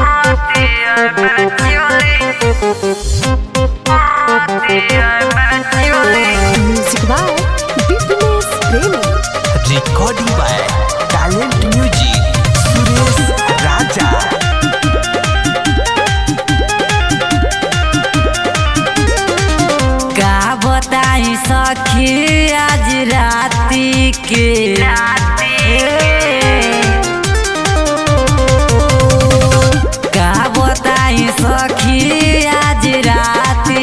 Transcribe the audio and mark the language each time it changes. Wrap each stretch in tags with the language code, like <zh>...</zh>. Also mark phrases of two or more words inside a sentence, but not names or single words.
<en>Music by Bipnesh Premi. Recording by Talent Music, Suresh Raja.</en> <bho>का बताई सखी आज राती के का बताई सखी आज राती</bho>